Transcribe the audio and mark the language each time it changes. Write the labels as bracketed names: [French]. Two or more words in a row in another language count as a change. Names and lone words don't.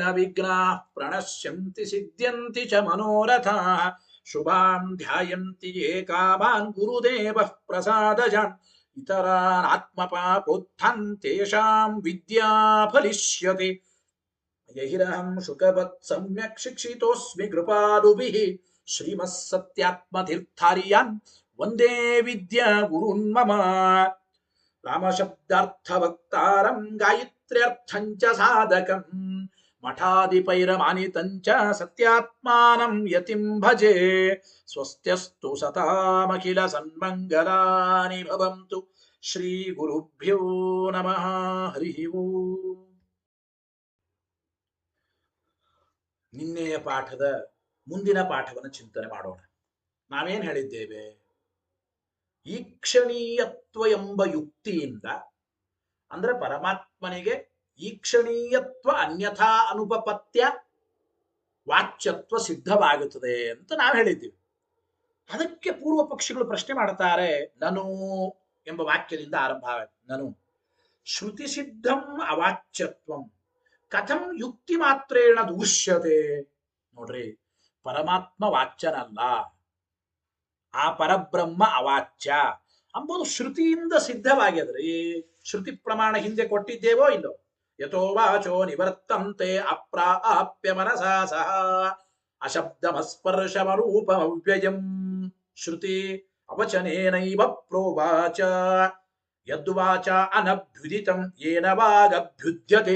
[Sanskrit] ವಿಘ್ನಾಃ ಪ್ರಣಶ್ಯಂತಿ ಸಿದ್ಧ್ಯಂತಿ ಚ ಮನೋರಥಾಃ ಶುಭಾಂ ಧ್ಯಾಯಂತಿ ಯೇ ಕಾಮಾನ್ ಗುರುದೇವಃ ಪ್ರಸಾದಜಾನ್ ಇತರಾನ್ ಆತ್ಮಪಾಪೋತ್ಥಾನ್ ತೇಷಾಂ ವಿದ್ಯಾ ಫಲಿಷ್ಯತಿ ಯಹಿರಹಂ ಶುಕವತ್ ಸಮ್ಯಕ್ ಶಿಕ್ಷಿತೋಸ್ಮಿ ಕೃಪಾಲುಭಿಃ ಶ್ರೀಮತ್ ಸತ್ಯಾತ್ಮತೀರ್ಥಾರ್ಯಾನ್ ವಂದೇ ವಿದ್ಯಾ ಗುರುನ್ ಮಮ ರಾಮಶಬ್ದಾರ್ಥವಕ್ತಾರಂ ಗಾಯತ್ರ್ಯರ್ಥಂಚ ಸಾಧಕಂ ಮಠಾಧಿಪೈರಮಾನಿತಂಚ ಸತ್ಯಾತ್ಮಾನಂ ಯತಿಂ ಭಜೆ ಸ್ವಸ್ತ್ಯಸ್ತು ಸತಾಮಖಿಲ ಸನ್ಮಂಗಲಾನಿ ಭವಂತು ಶ್ರೀ ಗುರುಭ್ಯೋ ನಮಃ ಹರಿ ಓಂ. [Kannada] ನಿನ್ನೆಯ ಪಾಠದ ಮುಂದಿನ ಪಾಠವನ್ನು ಚಿಂತನೆ ಮಾಡೋಣ. ನಾವೇನ್ ಹೇಳಿದ್ದೇವೆ? ಈಕ್ಷಣೀಯತ್ವ ಎಂಬ ಯುಕ್ತಿಯಿಂದ ಅಂದ್ರೆ ಪರಮಾತ್ಮನಿಗೆ ಈಕ್ಷಣೀಯತ್ವ ಅನ್ಯಥಾ ಅನುಪಪತ್ಯ ವಾಚ್ಯತ್ವ ಸಿದ್ಧವಾಗುತ್ತದೆ ಅಂತ ನಾವು ಹೇಳಿದ್ದೀವಿ. ಅದಕ್ಕೆ ಪೂರ್ವ ಪಕ್ಷಿಗಳು ಪ್ರಶ್ನೆ ಮಾಡ್ತಾರೆ. ನನು ಎಂಬ ವಾಕ್ಯದಿಂದ ಆರಂಭ ಆಗುತ್ತೆ. [Sanskrit] ನನು ಶ್ರುತಿ ಸಿದ್ಧಂ ಅವಾಚ್ಯತ್ವಂ ಕಥಂ ಯುಕ್ತಿ ಮಾತ್ರೇಣ ದೂಷ್ಯತೆ. [Kannada] ನೋಡ್ರಿ, ಪರಮಾತ್ಮ ವಾಚ್ಯನಲ್ಲ, ಆ ಪರಬ್ರಹ್ಮ ಅವಾಚ್ಯ ಅಂಬುದು ಶ್ರುತಿಯಿಂದ ಸಿದ್ಧವಾಗ್ಯದ್ರಿ. ಶ್ರುತಿ ಪ್ರಮಾಣ ಹಿಂದೆ ಕೊಟ್ಟಿದ್ದೇವೋ ಇಲ್ಲೋ? [Sanskrit] ಯಥೋ ವಾಚೋ ನಿವರ್ತಂತೆ ಅಪ್ರಾಪ್ಯ ಮನಸಾ ಸಹ ಅಶಬ್ದಮಸ್ಪರ್ಶಮರೂಪಮವ್ಯಯಂ ಶ್ರುತಿ ಅವಚನೇನೈವ ಪ್ರೋವಾಚ ಯದ್ವಾಚ ಅನಭ್ಯುದಿತಂ ಯೇನ ವಾಗಭ್ಯುದ್ಯತೆ.